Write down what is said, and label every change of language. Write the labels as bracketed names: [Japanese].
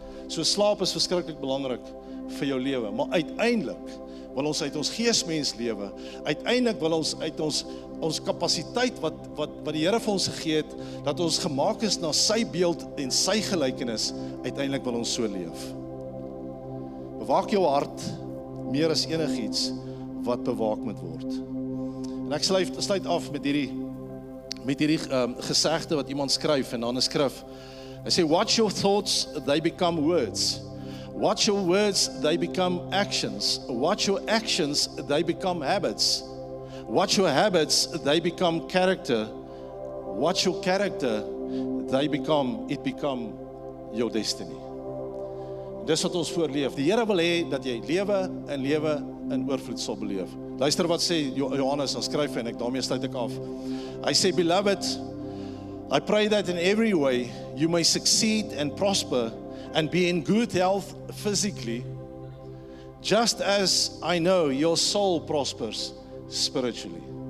[Afrikaans] So slaap is verskriklik belangrik vir jou lewe, maar uiteindelik wil ons uit ons geesmens lewe, uiteindelik wil ons uit ons kapasiteit wat die Here vir ons gegee het, dat ons gemaak is na sy beeld en sy gelykenis, uiteindelik wil ons so leef. Bewaak jou hart meer as enigiets wat bewaak moet word. En ek sluit af met hierdie gesegde wat iemand skryf en dan 'n skrif. Hy sê, [English] watch your thoughts, they become words. Watch your words, they become actions. Watch your actions, they become habits. Watch your habits, they become character. Watch your character, it become your destiny. [Afrikaans] Dis wat ons voorleef. Die Here wil hê dat jy lewe in oorvloed sal beleef. Luister wat sê Johannes, dan skryf hy en daarmee sluit ek af. Hy sê, [English] beloved, I pray that in every way you may succeed and prosper and be in good health physically, just as I know your soul prospers spiritually.